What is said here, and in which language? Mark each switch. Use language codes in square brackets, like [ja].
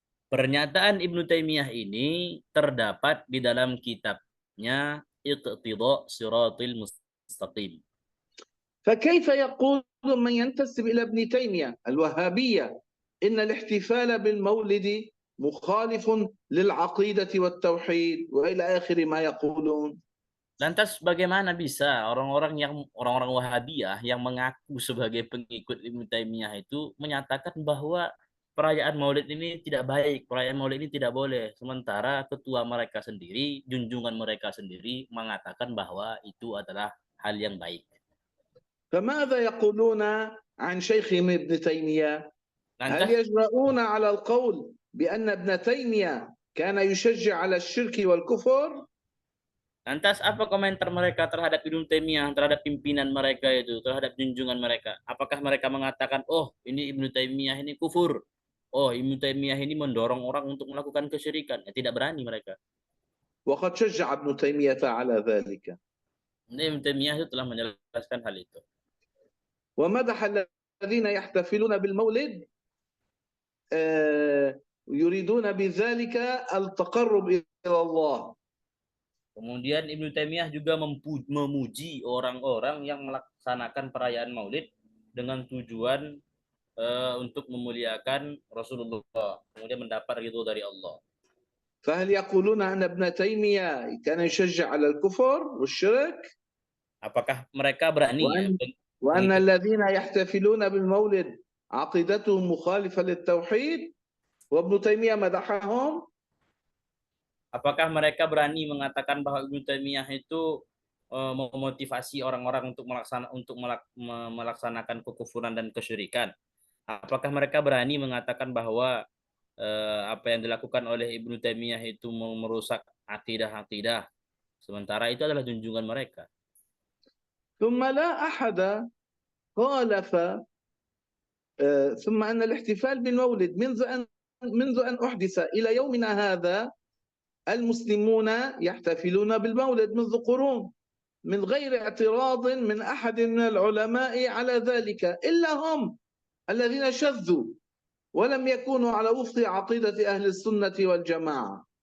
[id] Pernyataan Ibnu Taimiyah ini terdapat di dalam kitabnya Iqtida' Siratil Mustaqim. [ar] فكيف يقول من ينتسب إلى ابن تيمية الوهابية إن الاحتفال بالمولد مخالف للعقيدة والتوحيد وإلى آخر ما يقولون. [id] Lantas bagaimana bisa orang-orang Wahabiyah yang mengaku sebagai pengikut Ibnu Taimiyah itu menyatakan bahwa perayaan Maulid ini tidak baik, perayaan Maulid ini tidak boleh, sementara ketua mereka sendiri, junjungan mereka sendiri mengatakan bahwa itu adalah hal yang baik. [ar] فماذا يقولون عن شيخهم ابن تيمية؟ هل [id] Lantas [ar] يجرؤون على القول بأن ابن تيمية كان يشجع على الشرك والكفر؟ [id] Lantas apa komentar mereka terhadap Ibnu Taimiyah, terhadap pimpinan mereka itu, terhadap junjungan mereka? Apakah mereka mengatakan, oh ini Ibnu Taimiyah ini kufur, oh Ibnu Taimiyah ini mendorong orang untuk melakukan kesyirikan? Ya, tidak berani mereka. [ar] وقد شجع ابن تيمية على ذلك. [id] Ibnu Taimiyah itu telah menjelaskan hal itu. [ar] ومدح الذين يحتفلون بالمولد يريدون بذلك التقرب إلى الله. [id] Kemudian Ibnu Taimiyah juga memuji orang-orang yang melaksanakan perayaan Maulid dengan tujuan untuk memuliakan Rasulullah, kemudian mendapat ridho dari Allah. [ar] فهل يقولون أن ابن تيمية كان يشجع على الكفر والشرك؟ [id] Apakah mereka berani [ar] وأن الذين يحتفلون بالمولد عقيدتهم مخالفة للتوحيد؟ وابن تيمية مدحهم. [id] Apakah mereka berani mengatakan bahwa Ibnu Taimiyah itu memotivasi orang-orang untuk melaksanakan kekufuran dan kesyirikan? Apakah mereka berani mengatakan bahwa apa yang dilakukan oleh Ibnu Taimiyah itu merusak akidah-akidah? Sementara itu adalah junjungan mereka. [ar] ثم لا أحد خالف ثم أن الاحتفال بالمولد منذ أن أحدث إلى يومنا هذا المسلمون يحتفلون بالمولد منذ قرون من غير اعتراض من أحد من العلماء على ذلك إلا هم الذين شذوا ولم يكونوا على وفق عقيدة أهل السنة والجماعة.